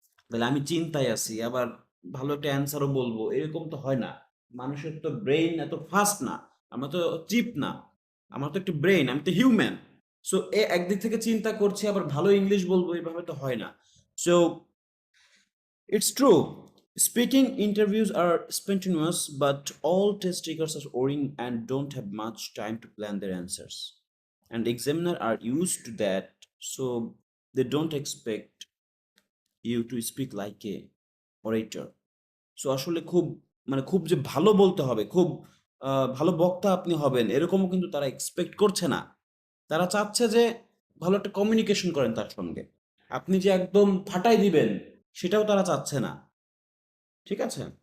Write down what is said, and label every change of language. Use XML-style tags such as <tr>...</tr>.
<bn>তাহলে আমি চিন্তায় আছি, আবার ভালো একটা অ্যান্সারও বলবো, এরকম তো হয় না। মানুষের তো ব্রেইন এত ফাস্ট না, আমরা তো চিপ না, আমার তো একটা ব্রেইন, আমি তো হিউম্যান। সো একদিক থেকে চিন্তা করছি, আবার ভালো ইংলিশ বলবো, এভাবে তো হয় না।</bn> <en>So it's true. Speaking interviews are spontaneous, but all test takers are boring and don't have much time to plan their answers. And examiners are used to that, so they don't expect you to speak like a orator.</en> <bn>So আসলে খুব, মানে খুব যে ভালো বলতে হবে, খুব ভালো বক্তা আপনি হবেন, এরকমও কিন্তু তারা এক্সপেক্ট করছে না। তারা চাচ্ছে যে ভালো একটা কমিউনিকেশন করেন তার সঙ্গে। আপনি যে একদম ফাটাই দিবেন, সেটাও তারা চাচ্ছে না। ঠিক আছে?</bn>